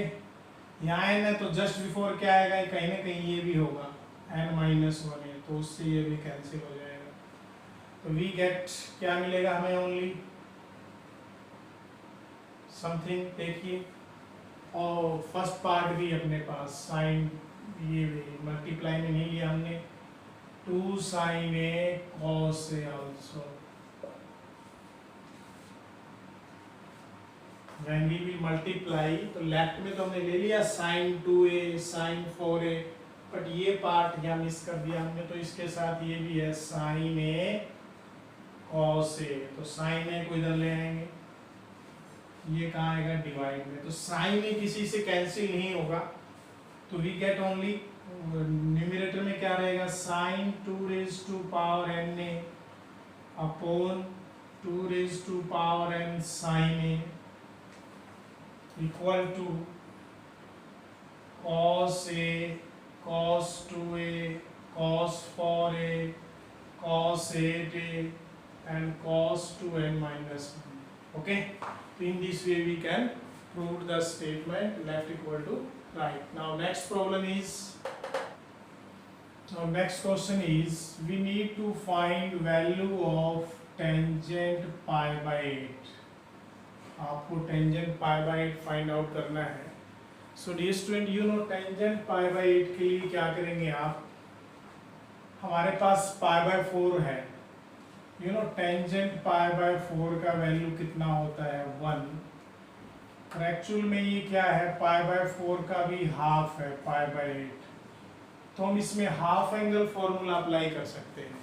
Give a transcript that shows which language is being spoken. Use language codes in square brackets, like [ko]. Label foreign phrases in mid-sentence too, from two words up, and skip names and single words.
[hi] यहाँ n है तो [en] just before [hi] क्या आएगा, कहीं ना कहीं ये भी होगा [en] n minus 1a, [hi] तो उससे ये भी कैंसिल हो जाएगा। तो [en] we get [hi] क्या मिलेगा हमें, [en] only something, [hi] देखिए, और [en] first part [hi] भी अपने पास साइन, ये मल्टीप्लाई में नहीं लिया हमने, [en] 2 sin a cos a also। When we will multiply, [hi] तो लेफ्ट में तो हमने ले लिया [en] sin 2a sin 4a, [hi] बट ये पार्ट यहाँ मिस कर दिया हमने, तो इसके साथ ये भी है [en] sin a cos a, [hi] तो [en] sin a [hi] को इधर ले आएंगे, ये कहाँ आएगा, डिवाइड में, तो [en] sin a [hi] किसी से कैंसिल नहीं होगा, तो [en] we get only, [hi] न्यूमरेटर में क्या रहेगा, [en] sin 2 raise to power n a upon 2 raise to power n sin a equal to cos a cos 2a cos 4a cos 8a and cos 2n minus 1 1. Okay, in this way we can prove the statement left equal to right. Now next problem is, now next question is, we need to find value of tangent pi by 8. [hi] आपको [en] tangent pi by 8 find out [hi] करना है। [en] so dear student you know, tangent pi by 8 [hi] के लिए क्या करेंगे आप, हमारे पास [en] pi by 4 [hi] है, [en] you know, tangent pi by 4 [hi] का वैल्यू कितना होता है, 1, और एक्चुअल में ये क्या है, [en] pi by 4 [hi] का भी हाफ है [en] pi by 8, [hi] तो हम इसमें [en] half angle formula apply [hi] कर सकते हैं।